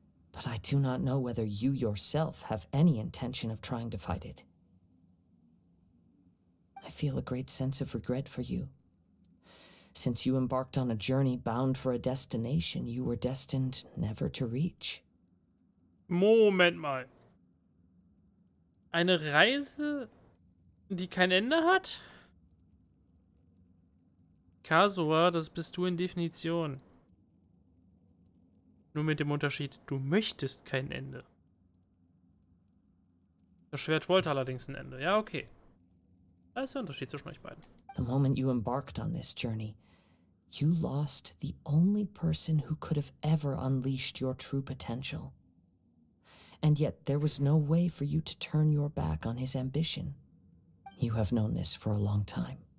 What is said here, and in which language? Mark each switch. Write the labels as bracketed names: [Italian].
[English] But I do not know whether you yourself have any intention of trying to fight it. I feel a great sense of regret for you. Since you embarked on a journey bound for a destination you were destined never to reach. [German] Moment mal. Eine Reise, die kein Ende hat? Kazuha, das bist du in Definition. Nur mit dem Unterschied, du möchtest kein Ende. Das Schwert wollte allerdings ein Ende. Ja, okay. Da ist der Unterschied zwischen euch beiden. [English] The moment you embarked on this journey, you lost the only person who could have ever unleashed your true potential. And yet there was no way for you to turn your back on his ambition. You have known this for a long time.